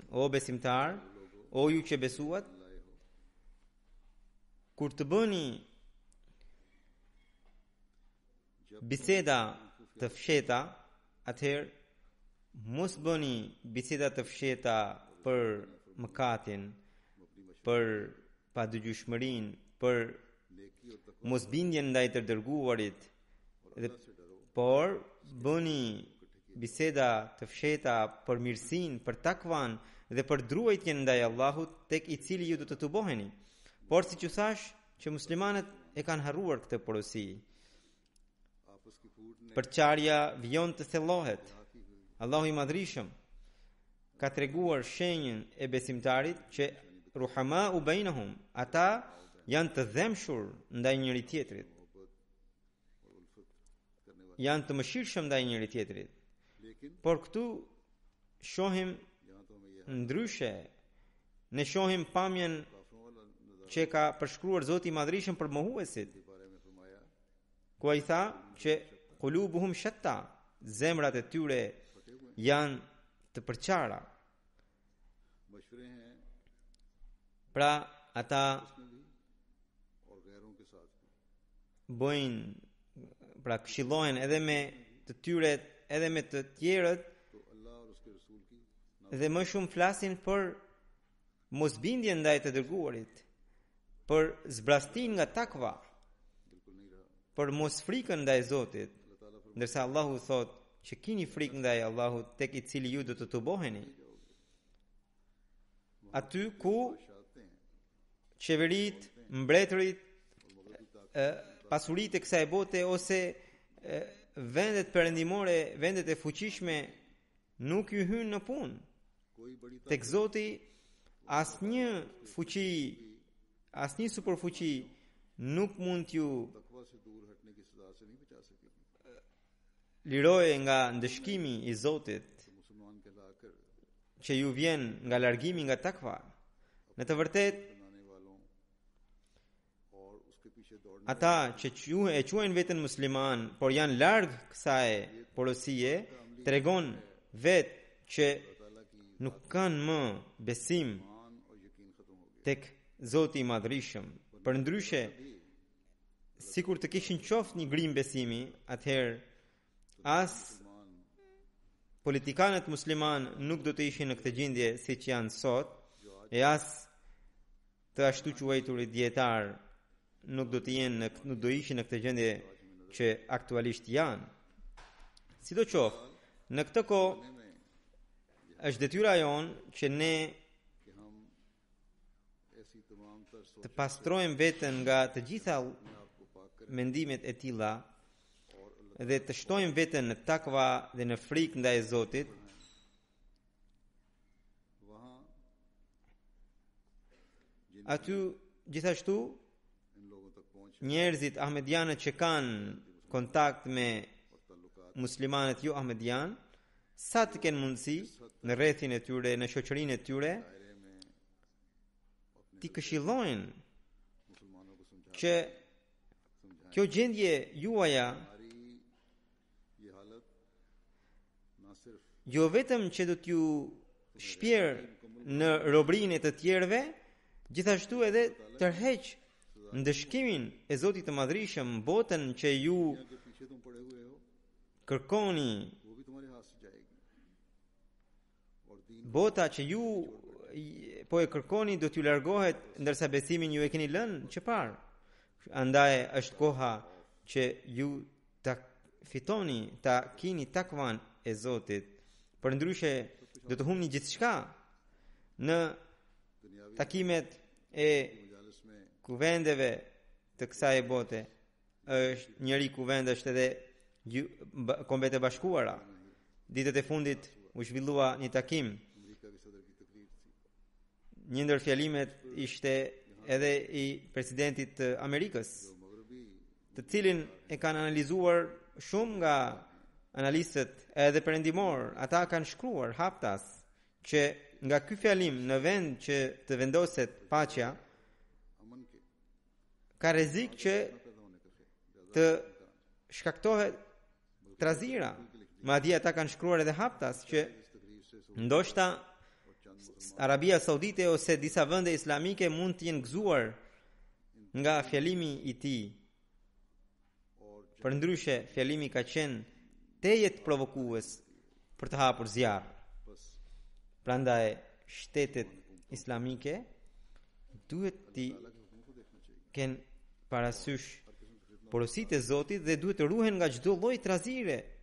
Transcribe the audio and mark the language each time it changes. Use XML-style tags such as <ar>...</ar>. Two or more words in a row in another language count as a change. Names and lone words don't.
<sq>O besimtar, o ju që besuat, kur të bëni biseda të fsheta, atëherë mos bëni biseda të fsheta për mëkatin, për padëgjueshmërinë, për</sq> <ur>نیکی اور تقویٰ</ur> <sq>mosbindjen ndaj të dërguarit, dhe</sq> <ur>سے ڈرو</ur> <sq>por bëni biseda të fsheta për mirësinë, për takvan dhe për druajtjen ndaj Allahut, tek i cili ju do të tuboheni. Por siç u thash, që muslimanët e kanë harruar këtë porosi.</sq> <ur>آپس کی پھوٹ نے</ur> <sq>Përçarja vijon të thellohet. Allahu i Madhërisëm ka treguar shenjën e besimtarit që</sq> <ar>رحماءُ بينهم,</ar> <sq>ata janë të dhemshur ndaj njëri tjetrit, janë të mëshirshëm ndaj njëri tjetrit. लेकिन Por këtu shohim</sq> <ur>یہاں تو ہمیں یہ</ur> <sq>ndryshe, ne shohim pamjen</sq> <ur>کافروں والا نظارہ</ur> <sq>që ka përshkruar Zoti i Madhërisëm për mohuesit,</sq> <ur>کے بارے میں فرمایا</ur> <sq>ku ai tha që</sq> <ar>قلوبهم شتى,</ar> <sq>zemrat e tyre janë të përqara.</sq> <ur>مشورے ہیں</ur> <sq>Pra ata</sq> <ur>اس میں بھی اور غیروں کے ساتھ بھی.</ur> <sq>bojnë, pra këshillohen edhe me të tyre edhe me të tjerët,</sq> <ur>تو اللہ اور اس کے رسول کی</ur> <sq>dhe më shumë flasin për mosbindje ndaj të dërguarit, për zbrastin nga takva,</sq> <ur>بالکل نہیں رہا.</ur> <sq>për mos frikën ndaj Zotit, ndërsa Allahu thot që kini frikë ndaj Allahut tek i cili ju do të tuboheni. Aty ku</sq> <ur>چاہتے ہیں</ur> <sq>qeverit, mbretërit, pasuritë e kësaj bote ose vendet perëndimore, vendet e fuqishme nuk ju hynë në punë.</sq> <ur>کوئی بڑی</ur> <sq>Tek Zoti asnjë fuqi, asnjë superfuqi nuk mund t'ju</sq> <ur>تقویٰ سے دور ہٹنے کی سزا سے نہیں بچا سکے گی.</ur> <sq>liroje nga ndëshkimi i Zotit</sq> <ur>تو مسلمان کہلا کر</ur> <sq>që ju vjen nga largimi nga takva. Në të vërtet,</sq> <ur>بنانے والوں اور اس کے پیچھے دوڑنے</ur> <sq>ata që e quajnë veten musliman, por janë larg kësaj porosie, tregon vetë që</sq> <ur>تعالیٰ کی</ur> <sq>nuk kanë më besim</sq> <ur>مان اور یقین ختم ہو گیا.</ur> <sq>tek Zoti i Madhërisëm. Përndryshe, sikur të kishin qoftë një grim besimi, atëherë as politikanët musliman nuk do të ishin në këtë gjendje siç janë sot, e as të ashtu quajturit dietar nuk do të jenë nuk do ishin në këtë gjendje që aktualisht janë. Sidoqoftë, në këtë kohë është detyra jonë që ne</sq> <ur>کہ ہم ایسی تمام تر سوچ</ur> <sq>të pastrojmë veten nga të gjitha</sq> <ur>آپ کو پاک کر</ur> <sq>mendimet e tilla dhe të shtojmë veten në takva dhe në frikë ndaj Zotit. वहाँ Aty gjithashtu</sq> <ur>ان لوگوں تک پہنچ</ur> <sq>njerëzit ahmedianët që kanë kontakt me</sq> <ur>اور تعلقات</ur> <sq>muslimanët jo ahmedian, sa të kenë mundësi në rrethin e tyre, në shoqërinë e tyre,</sq> <ur>دائرے میں اپنے</ur> <sq>t'i këshillojnë</sq> <ur>مسلمانوں کو</ur> <sq>që kjo gjendje juaja</sq> <ur>ہماری یہ حالت نہ صرف</ur> <sq>jo vetëm që do t'ju shpjerë në robrinë e të tjerëve, gjithashtu edhe tërheq ndëshkimin e Zotit të Madhërisëm, botën që ju</sq> <ur>کے پیچھے تم پڑے ہوئے ہو</ur> <sq>kërkoni,</sq> <ur>وہ بھی تمہارے ہاتھ سے جائے گی اور دین</ur> <sq>bota që ju po e kërkoni do t'ju largohet, ndërsa besimin ju e keni lënë që parë. Andaj është koha që ju ta fitoni, ta kini takvan e Zotit. Përndryshe do të humni gjithçka në takimet e</sq> <ur>مجالس میں</ur> <sq>kuvendeve të kësaj bote. Është njëri kuvend është edhe Kombet e Bashkuara. Ditët e fundit u zhvillua një takim.</sq> <ur>امریکہ کے صدر کی تقریر تھی</ur> <sq>Një ndër fjalimet ishte edhe i presidentit të Amerikës, मगरबी të cilin e kanë analizuar shumë nga analistët edhe perëndimor. Ata kanë shkruar haptas që nga ky fjalim në vend që të vendoset paqja,</sq> <ur>امن کے</ur> <sq>ka rrezik që</sq> <ur>پیدا ہونے کا خیال</ur> <sq>të shkaktohet trazira. Madje ata kanë shkruar edhe haptas që</sq> <ur>اس تقریر سے</ur> <sq>ndoshta Arabia Saudite ose disa vende islamike mund të jenë gëzuar nga fjalimi i tij. Përndryshe, fjalimi ka qenë tejet provokues për të hapur zjarr. Prandaj shtetet islamike duhet të kenë parasysh porositë e Zotit dhe duhet të ruhen nga çdo lloj trazire.</sq>